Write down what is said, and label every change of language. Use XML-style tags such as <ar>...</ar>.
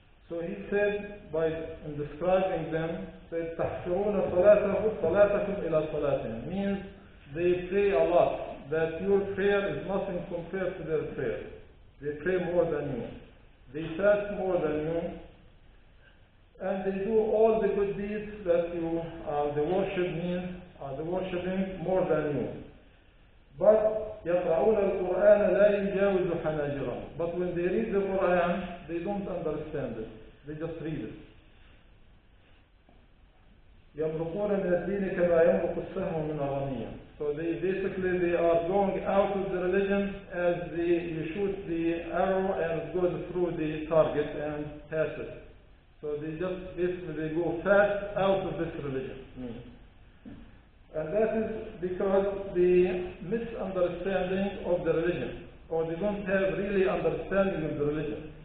<en>So he said, in describing them, said,</en> <ar>تَحْشُرُونَ صَلَاتَكُمْ إِلَى صَلَاتِهِمْ,</ar> <en>means they pray a lot, that your prayer is nothing compared to their prayer. They pray more than you. They fast more than you. And they do all the good deeds that you, the worship means, the worshiping more than you.</en> <ar>But يقرؤون القرآن لا يجاوز حناجرهم.</ar> <en>But when they read the Quran, they don't understand it. They just read it.</en> <ar>يمرقون من الدين كما يمرق السهم من الرمية.</ar> <en>So they are going out of the religion as you shoot the arrow and it goes through the target and passes. So they go fast out of this religion. And that is because the misunderstanding of the religion, or they don't have really understanding of the religion.</en>